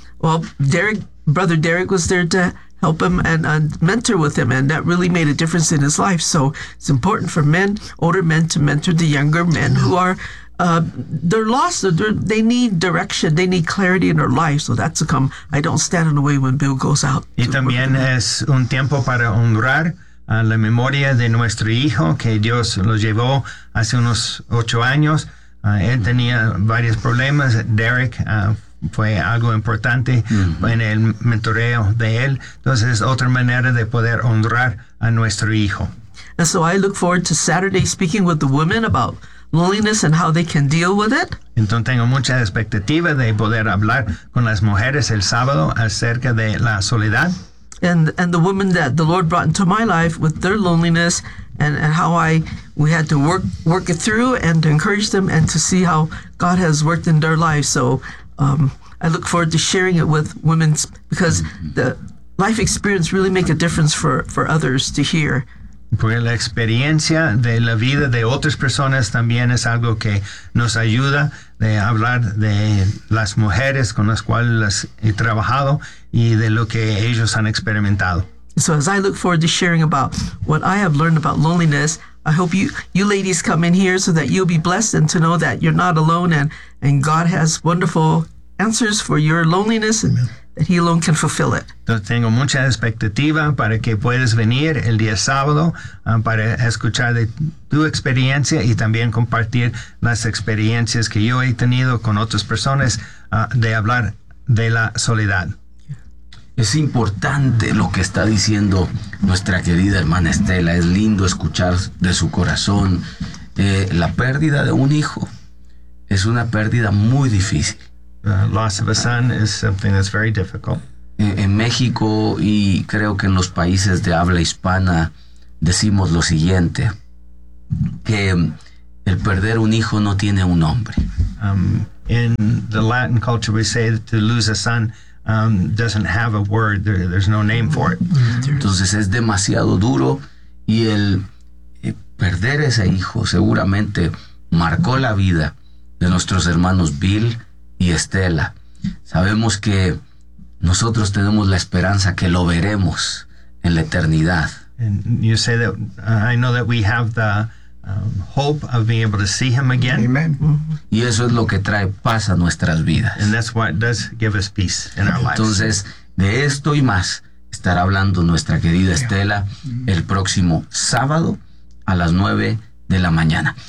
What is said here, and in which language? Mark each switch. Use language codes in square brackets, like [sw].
[en] Well, Brother Derek was there to help him and mentor with him, and that really made a difference in his life. So it's important for men, older men, to mentor the younger men who are they're lost. They need direction. They need clarity in their life. So that's to come. I don't stand in the way when Bill goes out. [es] Y también es un tiempo para honrar a la memoria de nuestro hijo que Dios lo llevó hace unos 8 años. Él tenía varios problemas. Derek fue algo importante en el mentoreo de él. Entonces, otra manera de poder honrar a nuestro hijo. [en] And so I look forward to Saturday speaking with the women about loneliness and how they can deal with it. [es] Entonces, tengo mucha expectativa de poder hablar con las mujeres el sábado acerca de la soledad. [en] And the women that the Lord brought into my life with their loneliness and how we had to work it through and to encourage them and to see how God has worked in their lives. So I look forward to sharing it with women because the life experience really make a difference for others to hear. [es] Porque la experiencia de la vida de otras personas también es algo que nos ayuda de hablar de las mujeres con las cuales las he trabajado y de lo que ellos han experimentado. [en] So as I look forward to sharing about what I have learned about loneliness, I hope you ladies come in here so that you'll be blessed and to know that you're not alone and God has wonderful answers for your loneliness. Amen. That he alone can fulfill it. [es] Entonces, tengo mucha expectativa para que puedas venir el día sábado para escuchar de tu experiencia y también compartir las experiencias que yo he tenido con otras personas de hablar de la soledad. Es importante lo que está diciendo nuestra querida hermana Estela. Es lindo escuchar de su corazón. La pérdida de un hijo es una pérdida muy difícil. [en] The loss of a son is something that's very difficult. [es] En México y creo que en los países de habla hispana decimos lo siguiente, que el perder un hijo no tiene un nombre. [en] In the Latin culture we say that to lose a son doesn't have a word, there's no name for it. [es] Entonces es demasiado duro y el perder ese hijo seguramente marcó la vida de nuestros hermanos Bill y Estela. Sabemos que nosotros tenemos la esperanza que lo veremos en la eternidad. [en] And you say that I know that we have the hope of being able to see him again. Amen. Mm-hmm. [es] Y eso es lo que trae paz a nuestras vidas. [en] And that's what does give us peace in our lives. [es] Entonces, de esto y más estará hablando nuestra querida Estela el próximo sábado a las 9 de la mañana.